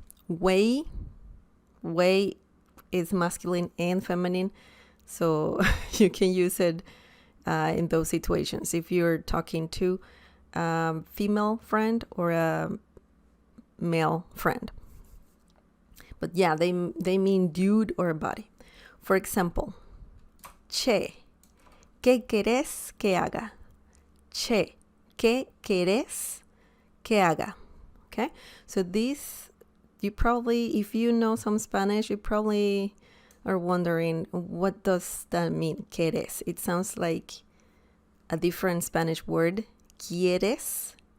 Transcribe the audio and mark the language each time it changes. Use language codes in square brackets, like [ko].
[en] Güey is masculine and feminine. So you can use it in those situations. If you're talking to a female friend or a male friend. But yeah, they mean dude or buddy. For example, [es] che, ¿qué querés que haga? Che, ¿qué querés que haga? [en] Okay, so this, you probably, if you know some Spanish, you probably are wondering, what does that mean, quieres? It sounds like a different Spanish word, quieres.